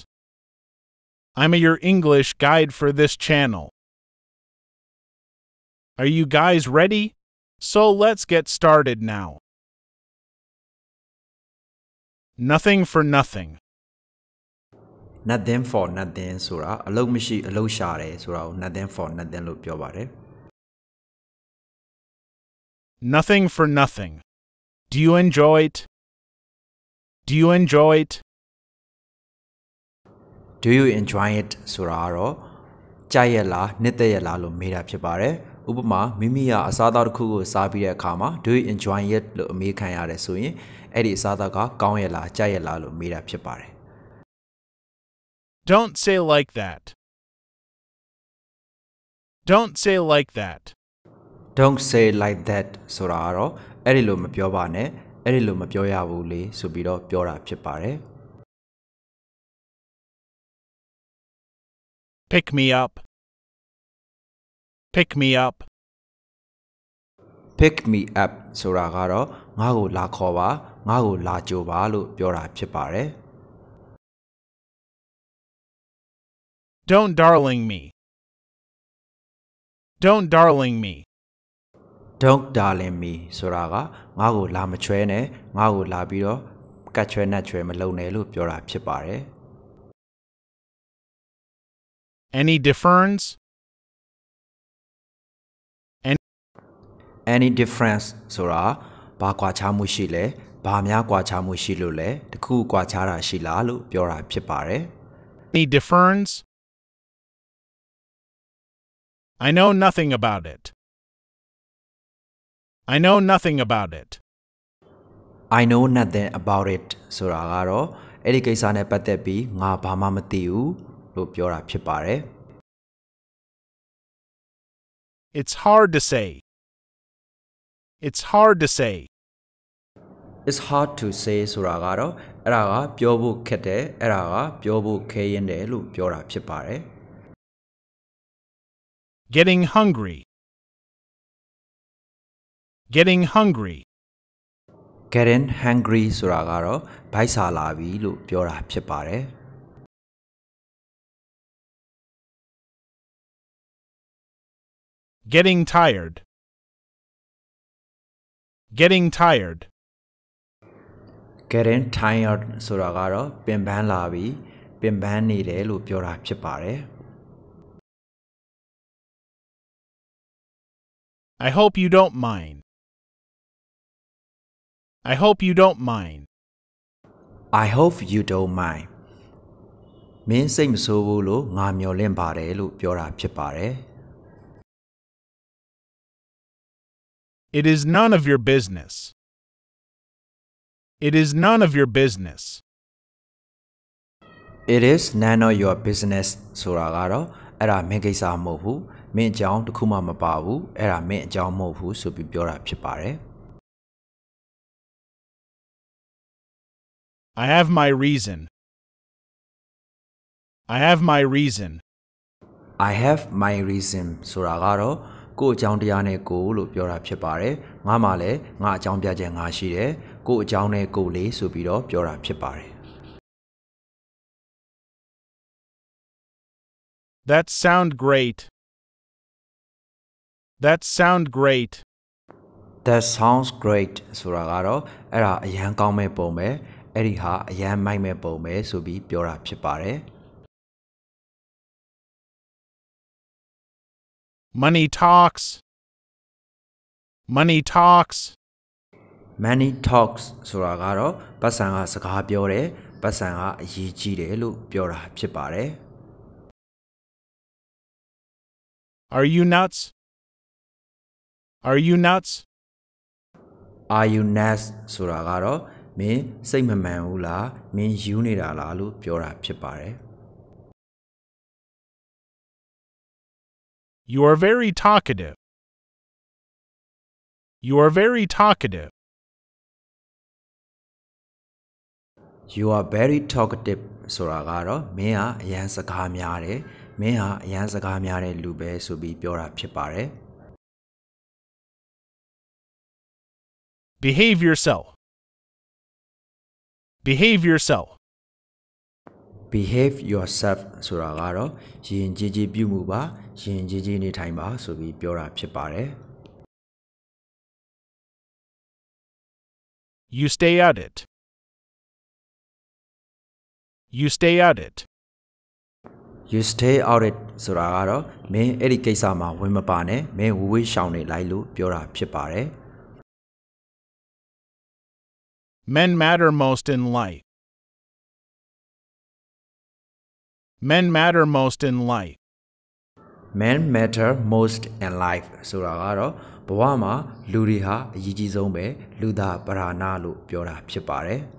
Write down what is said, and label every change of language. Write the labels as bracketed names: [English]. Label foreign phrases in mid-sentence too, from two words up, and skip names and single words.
[English] I'm your English guide for this channel. Are you guys ready? So let's get started now. Nothing for nothing. Nothing for nothing [Burmese] ဆိုတာအလုံးမရှိအလုံးရှာတယ်ဆိုတာကို [English] nothing for nothing [Burmese] လို့ပြောပါတယ် [English] Nothing for nothing. Do you enjoy it? Do you enjoy it? Do you enjoy it [Burmese] ဆိုတာကတော့ကြိုက်ရလားနှစ်သက်ရလားလို့မေးတာဖြစ်ပါတယ်ဥပမာမိမိကအစားအသောက်တစ်ခုကိုစားပြီးတဲ့အခါမှာ [English] Do you enjoy it [Burmese] လို့အမေးခံရတယ်ဆိုရင်အဲ့ဒီအစားအသောက်ကကောင်းရလားကြိုက်ရလားလို့မေးတာဖြစ်ပါတယ် [English] Don't say like that. Don't say like that. Don't say like that [Burmese] ဆိုတာကတော့အဲ့ဒီလိုမပြောပါနဲ့အဲ့ဒီလိုမပြောရဘူးလေဆိုပြီးတော့ပြောတာဖြစ်ပါတယ် [English] Pick me up. Pick me up. Pick me up [Burmese] ဆိုတာကတော့ငါ့ကိုလာခေါ်ပါငါ့ကိုလာကြိုပါလို့ပြောတာဖြစ်ပါတယ် [English] Don't darling me. Don't darling me. Don't darling me [Burmese] ဆိုတာကငါ့ကိုလာမချွဲနဲ့ငါ့ကိုလာပြီးတော့ကတ်ချွဲနဲ့ချွဲမလုံနဲ့လို့ပြောတာဖြစ်ပါတယ် [English] Any difference? Any difference [Burmese] ဆိုတာဘာကွာခြားမှုရှိလဲဘာများကွာခြားမှုရှိလို့လဲတခုကွာခြားတာရှိလားလို့ပြောတာဖြစ်ပါတယ် [English] Any difference? I know nothing about it. I know nothing about it. I know nothing about it [Burmese] ဆိုတာကတော့အဲ့ဒီကိစ္စနဲ့ပတ်သက်ပြီးငါဘာမှမသိဘူးလို့ပြောတာဖြစ်ပါတယ် [English] It's hard to say. It's hard to say. It's hard to say [Burmese] ဆိုတာကတော့အဲ့ဒါကပြောဖို့ခက်တယ်အဲ့ဒါကပြောဖို့ခဲရင်တယ်လို့ပြောတာဖြစ်ပါတယ် [English] Getting hungry. Getting hungry. Getting hungry [Burmese] ဆိုတာကတော့ဗိုက်စာလာပြီလို့ပြောတာဖြစ်ပါတယ် [English] Getting tired. Getting tired. Getting tired [Burmese] ဆိုတာကတော့ပင်ပန်းလာပြီပင်ပန်းနေတယ်လို့ပြောတာဖြစ်ပါတယ် [English] I hope you don't mind. I hope you don't mind. I hope you don't mind [Burmese] မင်းစိတ်မဆိုးဘူးလို့ငါမျှော်လင့်ပါတယ်လို့ပြောတာဖြစ်ပါတယ် [English] It is none of your business. It is none of your business. It is none of your business [Burmese] ဆိုတာကတော့အဲ့ဒါမင်းကိစ္စမဟုတ်ဘူးမင်းအကြောင်းတစ်ခုမှမပါဘူးအဲ့ဒါမင်းအကြောင်းမဟုတ်ဘူးဆိုပြီးပြောတာဖြစ်ပါတယ် [English] I have my reason. I have my reason. I have my reason [Burmese] ဆိုတာကတော့ကိုယ့်အကြောင်းတရားနဲ့ကိုယ်လို့ပြောတာဖြစ်ပါတယ်ငါမှလည်းငါအကြောင်းပြချက်ငါရှိတယ်ကိုယ့်အကြောင်းနဲ့ကိုယ်လေးဆိုပြီးတော့ပြောတာဖြစ်ပါတယ် [English] That sound great. That sound great. That sounds great [Burmese] ဆိုတာကတော့အဲ့ဒါအရန်ကောင်းမဲ့ပုံပဲအဲ့ဒီဟာအရန်မိုက်မဲ့ပုံပဲဆိုပြီးပြောတာဖြစ်ပါတယ် [English] Money talks. Money talks. Money talks [Burmese] ဆိုတာကတော့ပတ်စံကစကားပြောတယ်ပတ်စံကအရေးကြီးတယ်လို့ပြောတာဖြစ်ပါတယ် [English] Are you nuts? Are you nuts? Are you nuts [Burmese] ဆိုတာကတော့မင်းစိတ်မမှန်ဘူးလားမင်းယူနေတာလားလို့ပြောတာဖြစ်ပါတယ် [English] You are very talkative. You are very talkative. You are very talkative [Burmese] ဆိုတာကတော့မင်းကအရန်စကားများတယ်မင်းဟာအရန်စကားများတဲ့လူပဲဆိုပြီးပြောတာဖြစ်ပါတယ် [English] Behave yourself. Behave yourself. behave yourself [Burmese] ဆိုတာကတော့ယဉ်ကျေးကျေးပြုမှုပါယဉ်ကျေးကျေးနေထိုင်ပါဆိုပြီးပြောတာဖြစ်ပါတယ် [English] You stay out it. You stay out it. you stay out it [Burmese] ဆိုတာကတော့မင်းအဲ့ဒီကိစ္စမှာဝင်မပါနဲ့မင်းဝေးရှောင်နေလိုက်လို့ပြောတာဖြစ်ပါတယ် [English] Men matter most in life. Men matter most in life. men matter most in life [Burmese] ဆိုတာကတော့ဘဝမှာလူတွေဟာအရေးကြီးဆုံးပဲလူသားပဓာနာလို့ပြောတာဖြစ်ပါတယ်